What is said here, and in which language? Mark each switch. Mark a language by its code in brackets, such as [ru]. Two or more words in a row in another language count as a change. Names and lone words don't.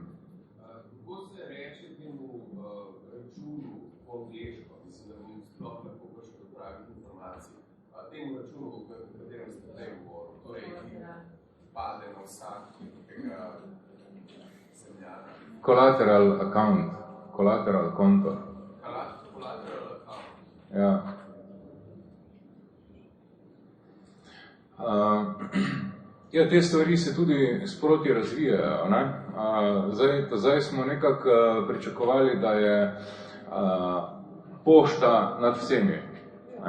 [sl] Kako se reče temu računu po angleško, mislim, da bi sploh informacij. Temu računu, o katerem ste prej govoril, torej, ki pade na vsakega zemljana. [en] Collateral account, collateral konto. Collateral account. [sl] Ja. Ja, te stvari se tudi sproti razvijajo, ne? Zdaj smo nekako pričakovali, da je pošta nad vsemi, ne?